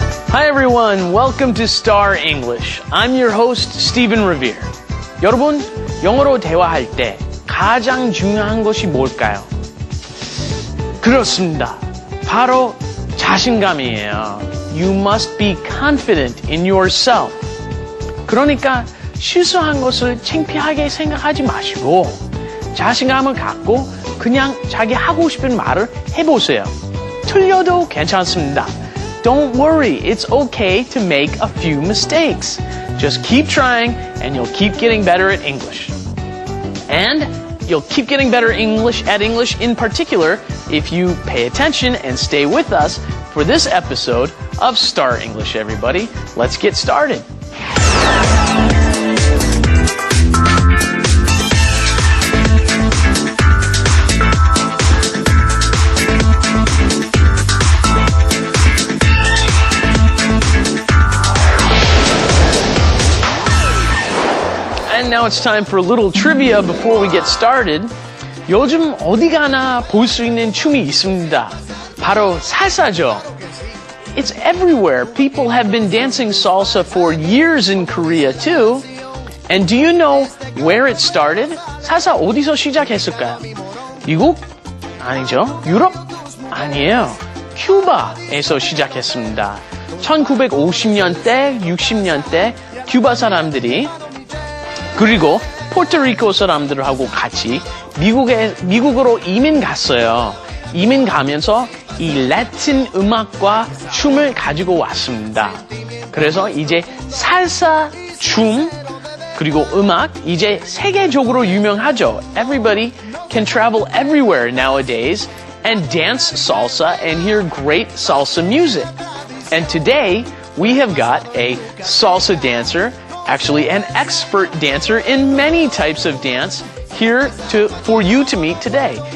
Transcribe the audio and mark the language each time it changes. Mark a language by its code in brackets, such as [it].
[en] Hi everyone, welcome to Star English. I'm your host, Stephen Revere. [ko] 여러분, 영어로 대화할 때 가장 중요한 것이 뭘까요? 그렇습니다. 바로 자신감이에요. [en] You must be confident in yourself. [ko] 그러니까 실수한 것을 창피하게 생각하지 마시고 자신감을 갖고 그냥 자기 하고 싶은 말을 해보세요. 틀려도 괜찮습니다. [en] Don't worry, it's okay to make a few mistakes. Just keep trying and you'll keep getting better at English. And you'll keep getting better at English in particular if you pay attention and stay with us for this episode of Star English, everybody. Let's get started. And now it's time for a little trivia before we get started. [ko] 요즘 어디 가나 볼 수 있는 춤이 있습니다. 바로 살사죠. [en] It's everywhere. People have been dancing salsa for years in Korea too. And do you know where it started? [ko] 살사 어디서 시작했을까요? 미국? 아니죠. 유럽? 아니에요. 큐바에서 시작했습니다. 1950년대, 60년대 큐바 사람들이 그리고 포르토리코 사람들하고 같이 미국으로 이민 갔어요. 이민 가면서 이 라틴 음악과 춤을 가지고 왔습니다. 그래서 이제 살사 춤 그리고 음악 이제 세계적으로 유명하죠. [en] Everybody can travel everywhere nowadays and dance salsa and hear great salsa music. And today we have got a salsa dancer, actually an expert dancer in many types of dance, here for you to meet today.